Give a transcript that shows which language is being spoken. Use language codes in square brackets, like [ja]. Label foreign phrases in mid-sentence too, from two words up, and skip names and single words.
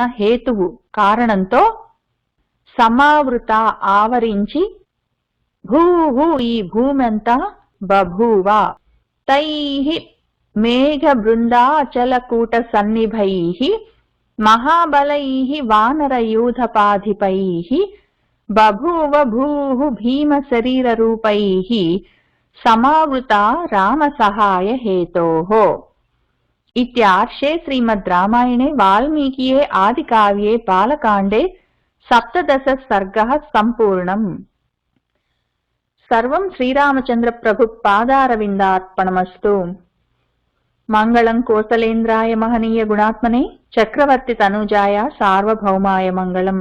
[te] హేతువు కారణంతో [sa] సమావృత ఆవరించి భూహు [te] ఈ భూమంతా [sa] బభూవ తైః మేఘ బృందాచలకూట సన్నిభైః మహాబలైః వానరయూథపాధిపైః బభూవ భూః భీమ శరీర రూపైః సమావృత రామ సహాయ హేతోః. इत्यार्षे श्रीमद् रामायणे वाल्मीकिये आदिकाव्ये बालकाण्डे 17 सर्गः सम्पूर्णम्. सर्वं श्रीरामचन्द्र प्रभु पादारविन्दार्पणमस्तु. मङ्गलं कोसलेन्द्राय महनीय गुणात्मने चक्रवर्ति तनुजाय सार्वभौमाय मङ्गलम्.